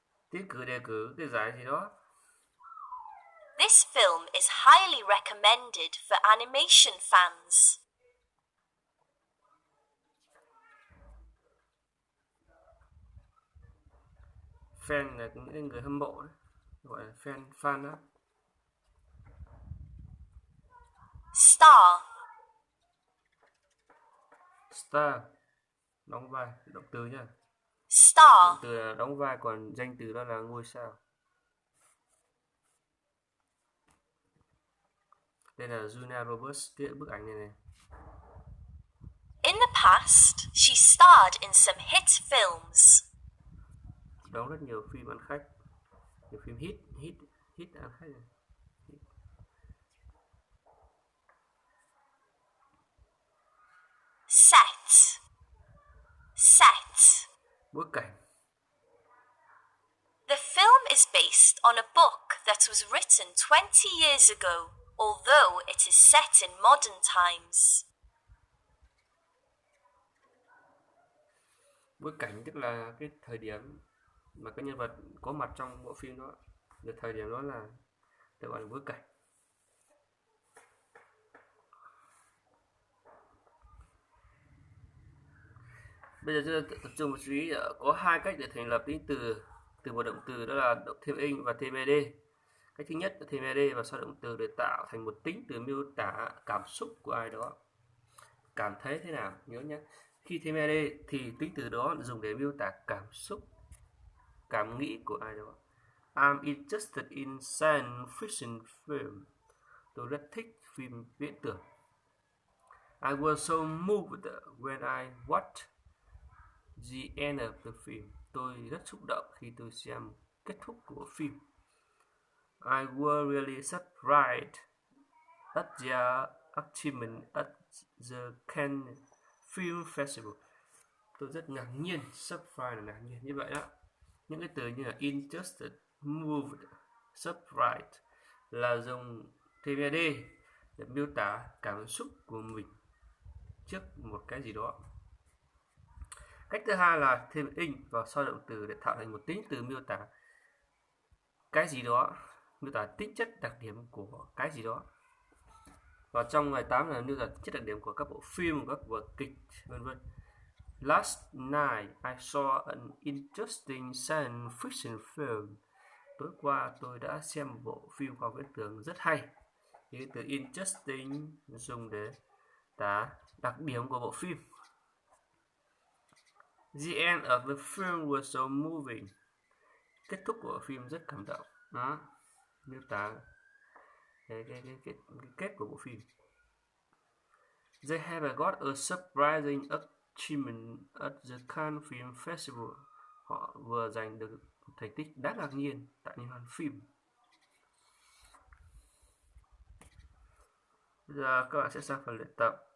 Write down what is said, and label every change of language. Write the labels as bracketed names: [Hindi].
[Vietnamese] Tiến cử, đề cử, cái giải gì đó. [English] This film is highly recommended for animation fans. [Vietnamese] Fan là những người hâm mộ đấy. Gọi là fan đó. [English] Star. [Vietnamese] Star, đóng vai, động từ nhá. [English] Star. [Vietnamese] Động từ là đóng vai, còn danh từ đó là ngôi sao. Đây là Julia Roberts, bức ảnh này này. [English] In the past, she starred in some hit films. [Vietnamese] Đóng rất nhiều phim ăn khách, nhiều phim hit ăn khách này. [English] Set. Set. [Vietnamese] Bối cảnh. [English] The film is based on a book that was written 20 years ago, although it is set in modern times. [Vietnamese] Bối cảnh tức là cái thời điểm mà cái nhân vật có mặt trong bộ phim đó. Được thời điểm đó là được gọi là bối cảnh. Bây giờ chúng ta tập trung một chú ý có hai cách để thành lập tính từ một động từ, đó là động thêm ing và thêm ed. Cách thứ nhất là thêm ed và sau động từ để tạo thành một tính từ miêu tả cảm xúc của ai đó. Cảm thấy thế nào, nhớ nhé. Khi thêm ed thì tính từ đó dùng để miêu tả cảm xúc, cảm nghĩ của ai đó. [English] I'm interested in science fiction film. [Vietnamese] Tôi rất thích phim viễn tưởng. [English] I was so moved when I watched the end of the film. [Vietnamese] Tôi rất xúc động khi tôi xem kết thúc của phim. [English] I was really surprised at the achievement at the Cannes Film Festival. [Vietnamese] Tôi rất ngạc nhiên, surprise là ngạc nhiên, như vậy đó. Những cái từ như là interested, moved, surprised là dùng thêm ed để miêu tả cảm xúc của mình trước một cái gì đó. Cách thứ hai là thêm ing vào sau động từ để tạo thành một tính từ miêu tả cái gì đó, miêu tả tính chất đặc điểm của cái gì đó. Và trong bài 8 là miêu tả chất đặc điểm của các bộ phim, các vở kịch, vân vân. [English] Last night I saw an interesting science fiction film. [Vietnamese] Tối qua tôi đã xem một bộ phim khoa học viễn tưởng rất hay. Thì từ interesting dùng để tả đặc điểm của bộ phim. [English] The end of the film was so moving. [Vietnamese] Kết thúc của phim rất cảm động. Đó, miêu tả cái kết của bộ phim. [English] They have got a surprising achievement at the Cannes Film Festival. [Vietnamese] Họ vừa giành được thành tích đáng ngạc nhiên tại liên hoan phim. Bây giờ các bạn sẽ sang phần luyện tập.